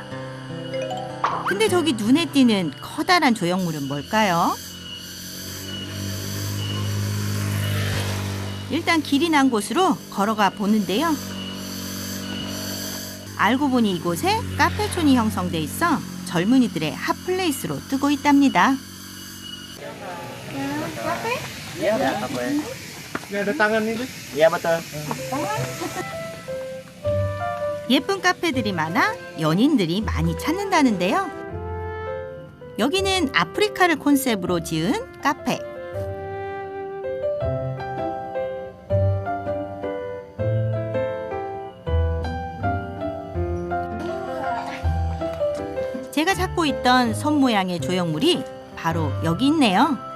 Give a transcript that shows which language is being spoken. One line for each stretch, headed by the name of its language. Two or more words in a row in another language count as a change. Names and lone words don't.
Korean: 근데 저기 눈에 띄는 커다란 조형물은 뭘까요? 일단 길이 난 곳으로 걸어가 보는데요. 알고 보니 이곳에 카페촌이 형성돼 있어 젊은이들의 핫플레이스로 뜨고 있답니다.
Indonesian: Iya, apa ya? Ini ada tangan nih, Bes. Iya, betul.
Korean: 예쁜 카페들이 많아 연인들이 많이 찾는다는데요. 여기는 아프리카를 콘셉트로 지은 카페. 제가 찾고 있던 손 모양의 조형물이 바로 여기 있네요.